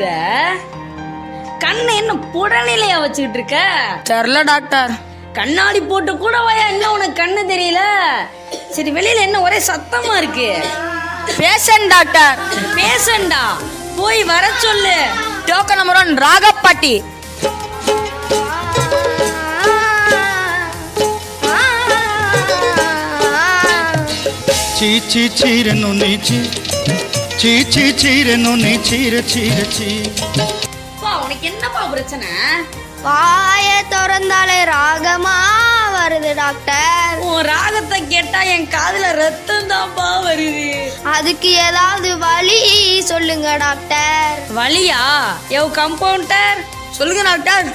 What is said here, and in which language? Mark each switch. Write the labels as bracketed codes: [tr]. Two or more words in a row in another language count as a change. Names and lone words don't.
[ta] கண்ணை என்ன புடநிலையா வச்சுக்கிட்டு இருக்க? தெரியல டாக்டர். கண்ணாடி போட்டு கூட வாயா, இன்னும் உனக்கு கண்ணு தெரியல? சரி, வெளியில என்ன ஒரே சத்தமா இருக்கு? [en] patient doctor. [ta] பேஷண்டா? போய் வர சொல்லு. [en] token number [ta] 1 ராகப்பாட்டி. చీ చీ చీరను నీచి చీ చీ చీరను నీ చీర చీర చీ. உனக்கு என்னப்பா பிரச்சனை? வாய திறந்தாலே ராகமா வருது டாக்டர். உன் ராகத்தை கேட்டா என் காதுல ரத்தம் தான்ப்பா வருது. அதுக்கு ஏதாவது வழி சொல்லுங்க டாக்டர். வலியா? யோ கம்பவுண்டர், சொல்லுங்க டாக்டர்.